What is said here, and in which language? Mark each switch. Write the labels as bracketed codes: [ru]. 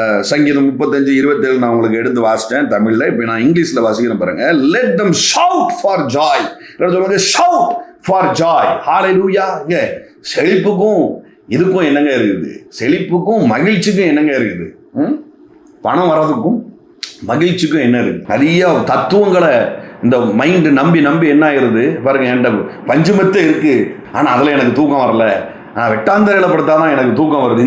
[ta] சங்கீதம் 35:27 நான் உங்களுக்கு எடுத்து வாசிட்டேன் தமிழில். இப்போ நான் இங்கிலீஷில் வாசிக்கிறேன் பாருங்க. [en] let them shout for joy. [ta] சொல்லுங்க, [en] shout for joy. [ta] ஹல்லேலூயா. இங்கே செழிப்புக்கும் இதுக்கும் என்னங்க இருக்குது, செழிப்புக்கும் மகிழ்ச்சிக்கும் என்னங்க இருக்குது, பணம் வர்றதுக்கும் மகிழ்ச்சிக்கும் என்ன இருக்குது. நிறைய தத்துவங்களை இந்த மைண்டு நம்பி என்ன ஆயிருது பாருங்க. என்கிட்ட பஞ்சமத்தே இருக்கு, ஆனால் அதில் எனக்கு தூக்கம் வரல, நான் வெட்டாந்தரையில் படுத்தாதான் எனக்கு தூக்கம் வருது.